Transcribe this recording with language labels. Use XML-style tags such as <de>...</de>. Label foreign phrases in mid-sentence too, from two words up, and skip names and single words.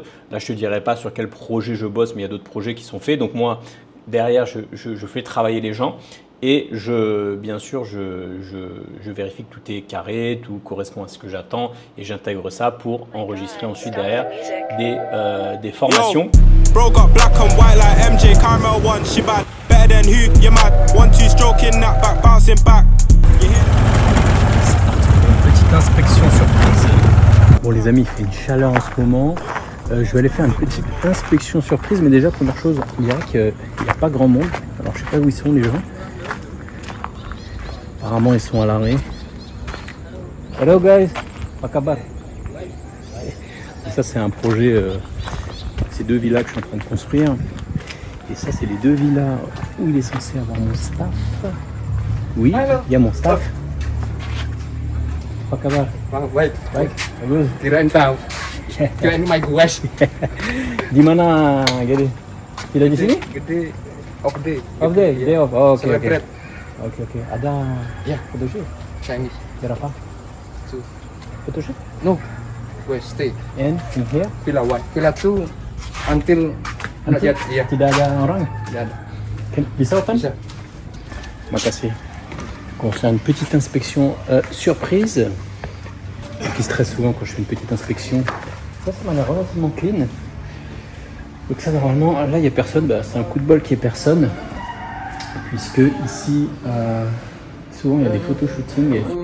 <fr>Là, je te dirai pas sur quel projet je bosse, mais il y a d'autres projets qui sont faits. Donc moi, derrière, je fais travailler les gens. Et bien sûr, je vérifie que tout est carré, tout correspond à ce que j'attends et j'intègre ça pour enregistrer ensuite derrière des formations.</fr> <en>Bro got black and white like MJ Caramel one. She bad, better than who? You mad? 1-2 stroking that back, bouncing back.</en> <fr>Une petite inspection surprise. Bon les amis, il fait une chaleur en ce moment. Je vais aller faire une petite inspection surprise, mais déjà première chose, on dirait qu'il n'y a pas grand monde. Alors je sais pas où ils sont les gens. Apparemment ils sont à l'arrêt.</fr> <en>Hello guys,</en> <id>apa kabar?</id> <fr>Ça c'est un projet, ces deux villas que je suis en train de construire. Et ça c'est les deux villas où il est censé avoir mon staff. Oui, il y a mon staff.</fr> <id>Apa kabar? Baik, Baik, bagus. kirain tahu. Kirain</id> <en>my guys.</en> <id>Di mana Gede? Tidak di sini? Gede,</id> <en>off day. Off day, day off. Oh, oke. Celebrate.</en> <id>Oke. Ada Ya. photoshoot?</id> <en>Chinese.</en> <id>Berapa?</id> <en>Two. Photoshoot? No. We stay. And in here? Villa 1. Villa 2 until</en> <id>Nanti ya. tidak ada orang? Tidak ada. Bisa Otan? Bisa. Makasih.</id> <fr>On fait une petite inspection surprise. Qui stresse souvent quand je fais une petite inspection. Ça m'a l'air relativement clean. Donc ça normalement, là il n'y a personne, c'est un coup de bol qu'il n'y ait personne. Puisque ici, souvent il y a des photoshootings.</fr>